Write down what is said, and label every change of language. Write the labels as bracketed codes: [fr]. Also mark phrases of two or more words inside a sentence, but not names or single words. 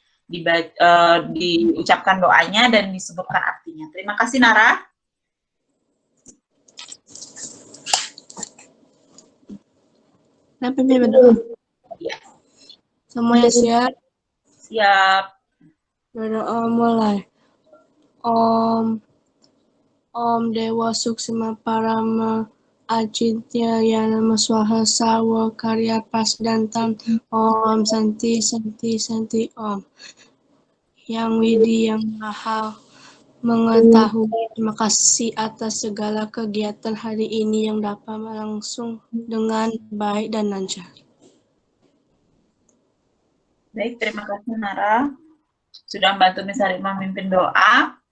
[id] Diucapkan doanya dan disebutkan artinya. Terima kasih Nara. Kenapa berdoa? Ya. Semuanya siap? Siap. Berdoa mulai. [sa] Om Dewa Suksma Parama Ajitya Yanama Swaha Sawa Karya Pasdantam Om Santi Santi Santi Om. [id] Yang Widi yang Maha mengetahui, terima kasih atas segala kegiatan hari ini yang dapat berlangsung dengan baik dan lancar. Baik, terima kasih Nara sudah membantu Miss Ari memimpin doa.